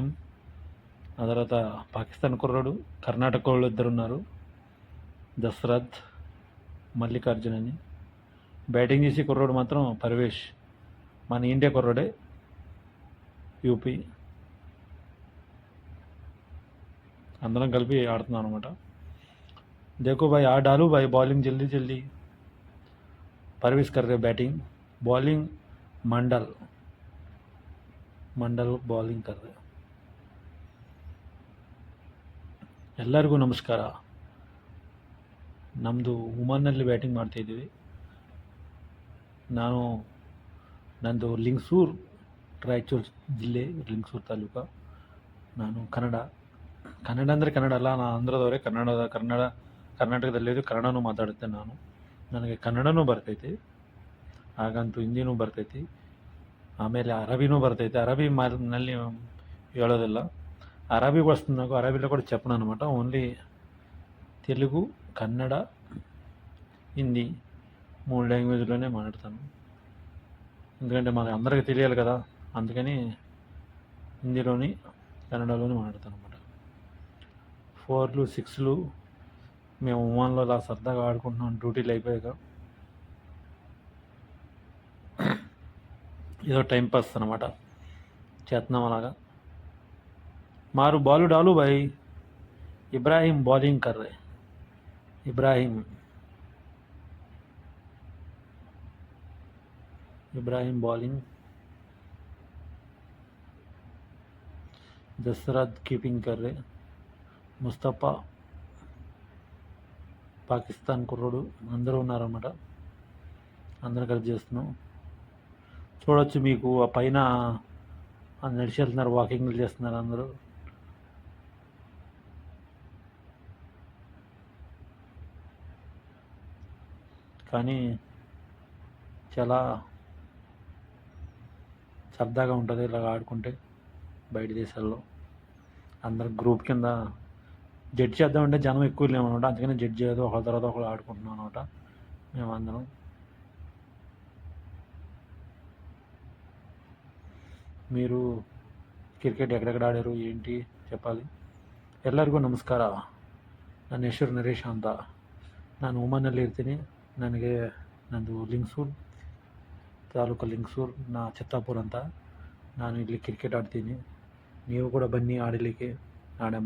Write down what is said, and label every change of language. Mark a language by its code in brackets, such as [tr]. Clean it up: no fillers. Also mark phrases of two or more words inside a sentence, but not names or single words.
[te] ఆ తర్వాత పాకిస్తాన్ కుర్రాడు, కర్ణాటక వాళ్ళు 2 ఉన్నారు, దశరథ్, మల్లికార్జున్ అని. బ్యాటింగ్ చేసి కుర్రాడు మాత్రం పర్వేష్, మన ఇండియా కుర్రాడే, యూపీ. అందరం కలిపి ఆడుతున్నాం అనమాట. [hi] देखो भाई, आ डालू भाई, बॉलिंग जल्दी जल्दी. परवेश कर रहे बैटिंग, बॉलिंग मंडल बॉलिंग कर रहे. [kn] ಎಲ್ಲರಿಗೂ ನಮಸ್ಕಾರ. ನಮ್ಮದು ಉಮಾನ್ನಲ್ಲಿ ಬ್ಯಾಟಿಂಗ್ ಮಾಡ್ತಾಯಿದ್ದೀವಿ. ನಂದು ಲಿಂಗಸೂರು, ರಾಯಚೂರು ಜಿಲ್ಲೆ, ಲಿಂಗಸೂರು ತಾಲೂಕು. ನಾನು ಕನ್ನಡ ಅಂದರೆ ಕನ್ನಡ ಅಲ್ಲ, ನಾನು ಆಂಧ್ರದವರೇ. ಕರ್ನಾಟಕದಲ್ಲಿದ್ದು ಕನ್ನಡನೂ ಮಾತಾಡುತ್ತೆ ನಾನು. ನನಗೆ ಕನ್ನಡನೂ ಬರ್ತೈತಿ, ಹಾಗಂತೂ ಹಿಂದಿನೂ ಬರ್ತೈತಿ, ಆಮೇಲೆ ಅರಬಿನೂ ಬರ್ತೈತಿ. ನಲ್ಲಿ ಹೇಳೋದಿಲ್ಲ, [te] అరబీ వస్తుంది నాకు. అరబీలో కూడా చెప్పను అనమాట. ఓన్లీ తెలుగు, కన్నడ, హిందీ 3 లాంగ్వేజ్లోనే మాట్లాడతాను. ఎందుకంటే మన అందరికీ తెలియాలి కదా, అందుకని హిందీలోని కన్నడలోని మాట్లాడతాను అనమాట. 4లు 6లు మేము ఒమాన్లో అలా సరదాగా ఆడుకుంటున్నాం, డ్యూటీలు అయిపోయాక. ఏదో టైంపాస్ అనమాట, చేస్తున్నాం అలాగా. [hi] मारू बॉल डालू भाई. इब्राहिम बॉलिंग कर रहे. इब्राहिम बॉलिंग, दशरथ कीपिंग कर रहे. [te] मुस्तफ़ा పాకిస్తాన్ కుర్రోడు. అందరూ ఉన్నారన్నమాట, అందరూ కలిసి చేస్తున్నాం. చూడొచ్చు, మీకు ఆ పైన నడిచి వెళ్తున్నారు, వాకింగ్లు చేస్తున్నారు అందరూ. కానీ చాలా సరదాగా ఉంటుంది ఇలాగ ఆడుకుంటే. బయట దేశాల్లో అందరు గ్రూప్ కింద జడ్జ్ చేద్దామంటే జనం ఎక్కువ లేమన్నమాట, అందుకని జడ్జ్ చేయదు, ఒకళ్ళ తర్వాత ఒకళ్ళు ఆడుకుంటున్నాం అనమాట మేమందరం. మీరు [kn] ಕ್ರಿಕೆಟ್ ಎಕಡೆಕಡೆ ಆಡ್ಯಾರು [te] ఏంటి చెప్పాలి. [kn] ಎಲ್ಲರಿಗೂ ನಮಸ್ಕಾರ. ನನ್ನ ಹೆಸರು ನರೇಶ್ ಅಂತ. ನಾನು ಒಮಾನಲ್ಲಿ ಇರ್ತೀನಿ. ನಂದು ಲಿಂಗಸೂರು ತಾಲೂಕು, ಲಿಂಗಸೂರು ಚಿತ್ತಾಪುರ ಅಂತ. ನಾನು ಇಲ್ಲಿ ಕ್ರಿಕೆಟ್ ಆಡ್ತೀನಿ, ನೀವು ಕೂಡ ಬನ್ನಿ ಆಡಲಿಕ್ಕೆ, ಆಡಮ್ಮ.